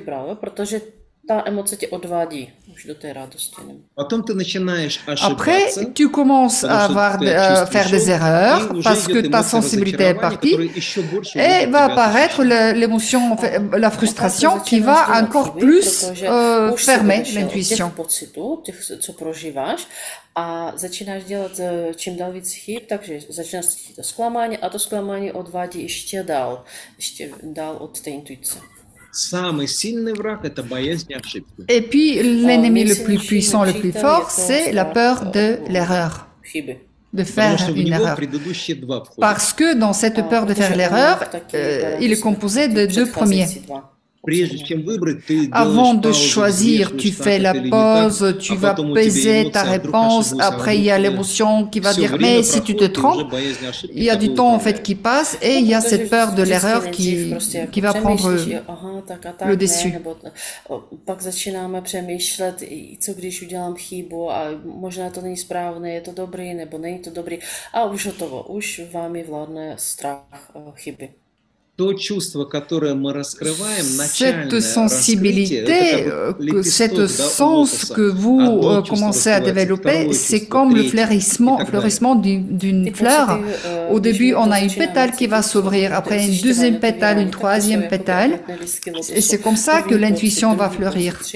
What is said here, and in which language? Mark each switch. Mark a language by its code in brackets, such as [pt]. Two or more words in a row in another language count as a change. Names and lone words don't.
[fr] Après, tu commences à faire des erreurs parce que ta sensibilité est partie et va apparaître l'émotion, la frustration qui va encore plus fermer l'intuition. [cs] A zaczynasz dělat čím dál víc chyb, takže začíná se to zklamání a to zklamání odvádí ještě dál od té intuice. [fr] Et puis, l'ennemi le plus puissant, le plus fort, c'est la peur de l'erreur, de faire une erreur. Parce que dans cette peur de faire l'erreur, il est composé de deux premiers. Avant de choisir, tu fais la pause, tu vas peser ta réponse, après il y a l'émotion qui va dire, mais si tu te trompes, il y a du temps en fait qui passe et il y a cette peur de l'erreur qui va prendre le dessus. [cs] Pak začínáme přemýšlet, co když udělám chybu a možná to není správné, je to dobrý nebo není to dobrý a už hotovo, už vámi vládne strach chyby. [fr] Cette sensibilité, cet sens que vous commencez à développer, c'est comme le fleurissement d'une fleur. Au début, on a une pétale qui va s'ouvrir, après une deuxième pétale, une troisième pétale, et c'est comme ça que l'intuition va fleurir.